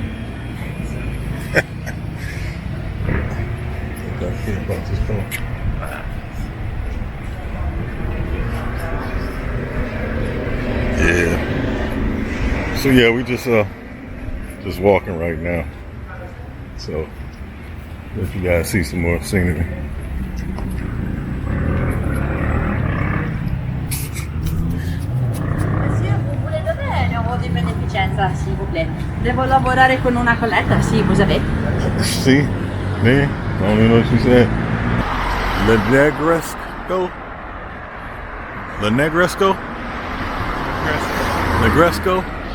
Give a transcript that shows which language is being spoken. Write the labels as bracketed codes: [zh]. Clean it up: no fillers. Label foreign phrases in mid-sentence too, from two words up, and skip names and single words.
[en] I care about this pole. Yeah. So yeah, we just walking right now. So if you guys see some more scenery. [it] Di beneficenza, [fr] s'il vous plaît. [it] Devo lavorare con una colletta, sì, [fr] vous avez. [en] See? Me? I don't even know what she said. Le Negresco? Le Negresco? Negresco?